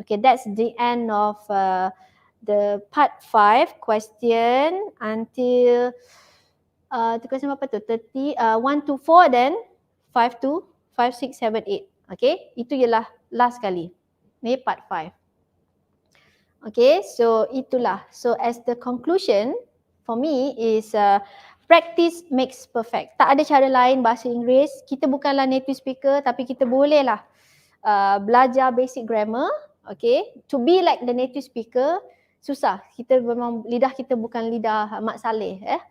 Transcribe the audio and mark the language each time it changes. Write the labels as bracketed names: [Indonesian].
[English] Okay, that's the end of the part 5 question until [Malay] tu question apa tu? [English] 1 to 4 then 5 to 5, 6, 7, 8. [Malay] Okay, itu ialah last kali. Ni part 5. Okay, so itulah. [English] So as the conclusion for me is practice makes perfect. [Malay] Tak ada cara lain bahasa Inggeris. Kita bukanlah native speaker tapi kita bolehlah belajar basic grammar. Okay, [English] to be like the native speaker [Malay] susah. Kita memang lidah kita bukan lidah Mak Saleh.